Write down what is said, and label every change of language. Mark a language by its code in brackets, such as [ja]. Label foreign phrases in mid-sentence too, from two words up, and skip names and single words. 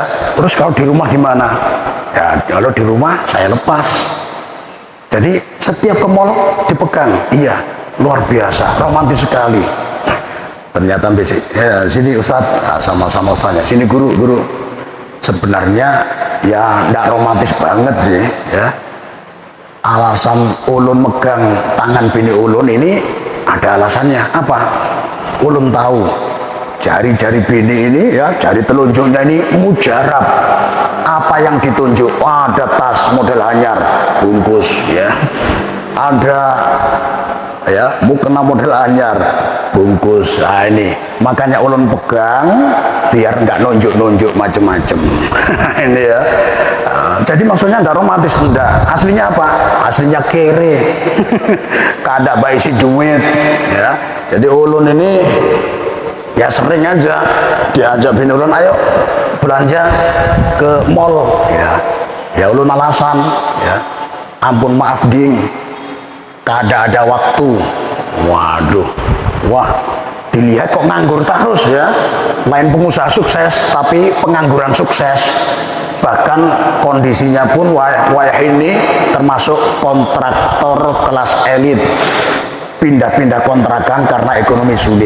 [id] Terus kalau di rumah gimana ya? Kalau di rumah saya lepas, jadi setiap ke mall dipegang. Iya, luar biasa, romantis sekali. Ternyata basic ya, sini Ustadz, sama-sama Ustadznya, sini guru sebenarnya ya tidak romantis banget sih ya. [bjn] Alasan ulun megang tangan bini ulun ini ada alasannya. Apa? Ulun tahu jari-jari bini ini ya, jari telunjuknya ini mujarab. [id] Apa yang ditunjuk? [bjn] Oh, ada tas model anyar, bungkus ya. Ada ya mukena model anyar, bungkus. [id] Nah, ini makanya ulun pegang biar nggak nunjuk-nunjuk macem-macem. Ini ya. Jadi maksudnya ada romantis, enggak. Aslinya apa? Aslinya kere. [bjn] Kada baik si duit ya. Jadi ulun ini ya sering aja diajak bini ulun, ayo belanja ke mall ya. Ya ulun alasan ya, ampun maaf ding, kada ada waktu. [id] Waduh, wah dilihat kok nganggur terus ya. Lain pengusaha sukses tapi pengangguran sukses. Bahkan kondisinya pun wayah ini termasuk kontraktor kelas elit, pindah-pindah kontrakan karena ekonomi sulit.